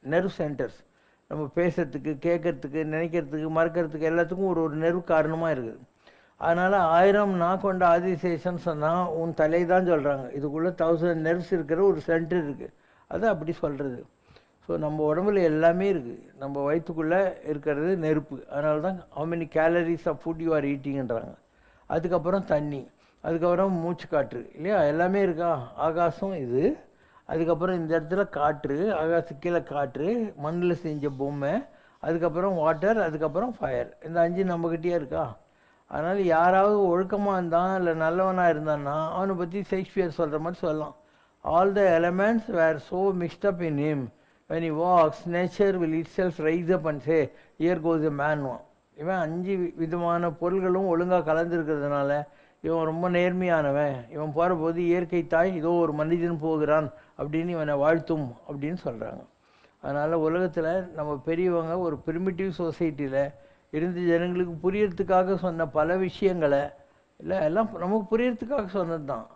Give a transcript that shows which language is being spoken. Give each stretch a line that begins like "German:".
Tamil: Nerve centres நம்ம பேசுறதுக்கு, கேட்கறதுக்கு, நினைக்கிறதுக்கு, மறக்கிறதுக்கு எல்லாத்துக்கும் ஒரு நெர்வ் காரணமாக இருக்குது. அதனால் 1000 நா கொண்ட ஆதிசேஷன் சொன்னால் உன் தலை தான் சொல்கிறாங்க. இதுக்குள்ளே 1000 நெர்வ்ஸ் இருக்கிற ஒரு சென்டர் இருக்குது. அது அப்படி சொல்கிறது. ஸோ நம்ம உடம்புல எல்லாமே இருக்குது. நம்ம வயிற்றுக்குள்ளே இருக்கிறது நெருப்பு. அதனால தான்
English: how many calories of food you are eatingன்றாங்க.
Tamil: அதுக்கப்புறம் தண்ணி, அதுக்கப்புறம் மூச்சு காற்று இல்லையா, எல்லாமே இருக்கா. ஆகாசம் இது, அதுக்கப்புறம் இந்த இடத்துல காற்று, ஆகாச கீழே காற்று, மண்ணில் செஞ்ச பொம்மை, அதுக்கப்புறம் வாட்டர், அதுக்கப்புறம் ஃபயர். இந்த 5 நம்மக்கிட்டே இருக்கா. அதனால் யாராவது ஒழுக்கமாக இருந்தான் இல்லை நல்லவனாக இருந்தான்னா அவனை பற்றி ஷேக்ஸ்பியர் சொல்கிற மாதிரி சொல்லலாம்.
English: All the elements were so mixed up in him when he walks nature will itself rise up and say here goes a man.
Tamil: இவன் 5 விதமான பொருள்களும் ஒழுங்காக கலந்துருக்கிறதுனால இவன் ரொம்ப நேர்மையானவன், இவன் போகிற போது இயற்கை தாய் இதோ ஒரு மனிதன் போகிறான் அப்படின்னு இவனை வாழ்த்தும் அப்படின்னு சொல்கிறாங்க. அதனால் உலகத்தில் நம்ம பெரியவங்க ஒரு பிரிமிட்டிவ் சொசைட்டியில் இருந்த ஜனங்களுக்கு புரியறதுக்காக சொன்ன பல விஷயங்களை இல்லை, எல்லாம் நமக்கு புரியறதுக்காக சொன்னது தான்.